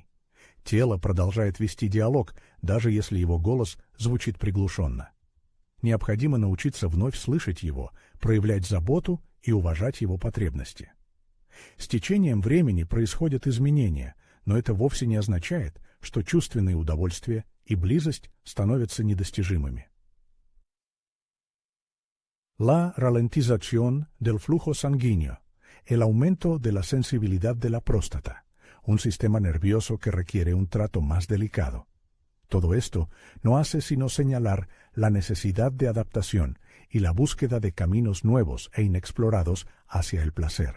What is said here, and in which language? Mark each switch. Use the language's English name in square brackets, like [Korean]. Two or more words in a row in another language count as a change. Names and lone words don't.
[Russian] Тело продолжает вести диалог, даже если его голос звучит приглушенно. Необходимо научиться вновь слышать его, проявлять заботу и уважать его потребности. С течением времени происходят изменения, но это вовсе не означает, что чувственные удовольствия и близость становятся недостижимыми. [Spanish] La ralentización del flujo sanguíneo, el aumento de la sensibilidad de la próstata, un sistema nervioso que requiere un trato más delicado. Todo esto no hace sino señalar la necesidad de adaptación y la búsqueda de caminos nuevos e inexplorados hacia el placer.